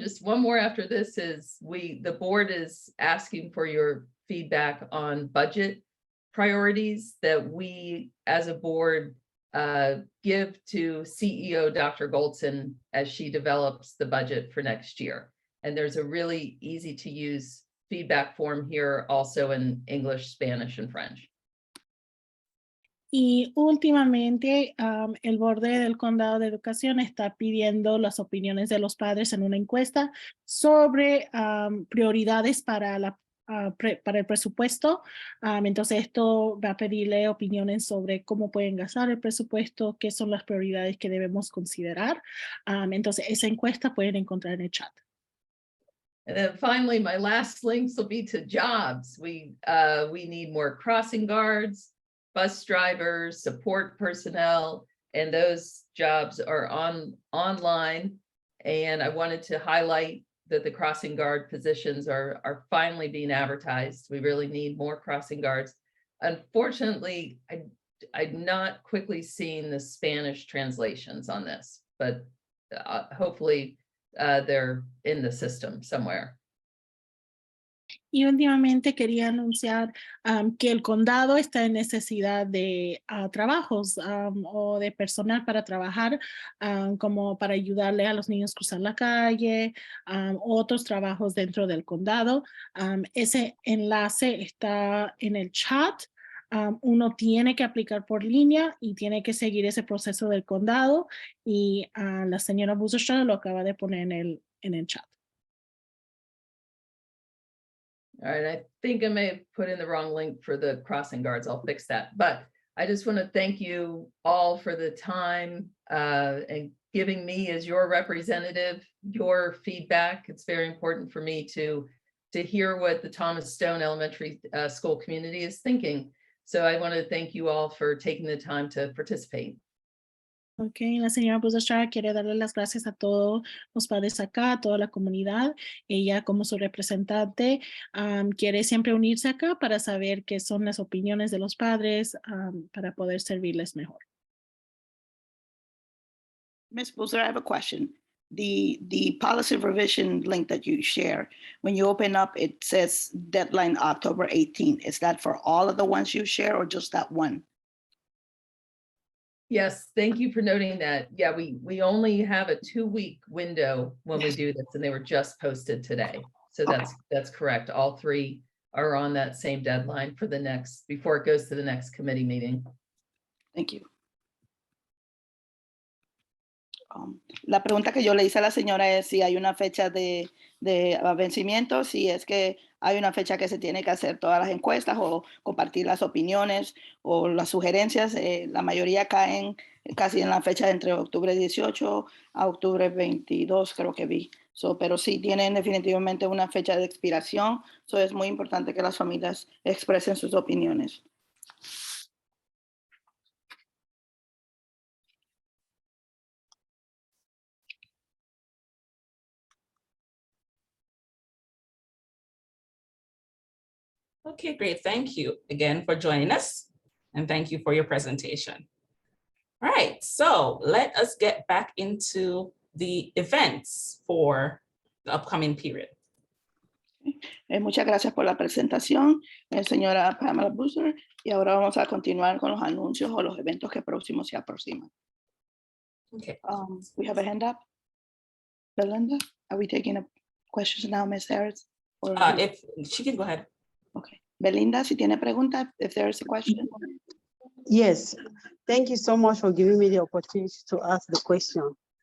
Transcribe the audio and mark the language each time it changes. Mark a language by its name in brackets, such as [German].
[English] Just one more after this is the board is asking for your feedback on budget priorities that we as a board give to CEO Dr. Goldson as she develops the budget for next year. And there's a really easy to use feedback form here also in English, Spanish, and French. [Spanish] Y últimamente el borde del condado de educación está pidiendo las opiniones de los padres en una encuesta sobre prioridades para el presupuesto. Entonces esto va a pedirle opiniones sobre cómo pueden gastar el presupuesto, qué son las prioridades que debemos considerar. Entonces esa encuesta pueden encontrar en el chat. [English] And then finally, my last links will be to jobs. We need more crossing guards, bus drivers, support personnel, and those jobs are online. And I wanted to highlight that the crossing guard positions are finally being advertised. We really need more crossing guards. Unfortunately, I've not quickly seen the Spanish translations on this, but hopefully they're in the system somewhere. [Spanish] Y últimamente quería anunciar que el condado está en necesidad de trabajos o de personal para trabajar, como para ayudarle a los niños a cruzar la calle, otros trabajos dentro del condado. Ese enlace está en el chat. Uno tiene que aplicar por línea y tiene que seguir ese proceso del condado, y la señora Buzershaw lo acaba de poner en el chat. [English] All right, I think I may have put in the wrong link for the crossing guards. I'll fix that. But I just want to thank you all for the time and giving me as your representative, your feedback. It's very important for me to hear what the Thomas Stone Elementary School community is thinking. So I want to thank you all for taking the time to participate. [Spanish] Ok, la señora Buzershaw quiere darle las gracias a todos los padres acá, a toda la comunidad. Ella, como su representante, quiere siempre unirse acá para saber qué son las opiniones de los padres, para poder servirles mejor. [English] Ms. Boozer, I have a question. The policy revision link that you share, when you open up, it says deadline October 18th. Is that for all of the ones you share or just that one? Yes, thank you for noting that. Yeah, we only have a 2-week window when we do this, and they were just posted today. So that's correct. All 3 are on that same deadline for the next, before it goes to the next committee meeting. Thank you. [Spanish] La pregunta que yo le hice a la señora es si hay una fecha de vencimiento, si es que hay una fecha que se tiene que hacer todas las encuestas o compartir las opiniones o las sugerencias. La mayoría caen casi en la fecha de entre octubre 18 a octubre 22, creo que vi. Pero sí tienen definitivamente una fecha de expiración. Es muy importante que las familias expresen sus opiniones. [English] Okay, great. Thank you again for joining us, and thank you for your presentation. All right, so let us get back into the events for the upcoming period. [Spanish] Muchas gracias por la presentación, señora Pamela Boozer, y ahora vamos a continuar con los anuncios o los eventos que próximos se aproximan. [English] Okay. We have a hand up. Belinda, are we taking questions now, Ms. Harris? If she can go ahead. Okay. Belinda, [Spanish] si tiene pregunta, [English] if there is a question. Yes, thank you so much for giving me the opportunity to ask the question.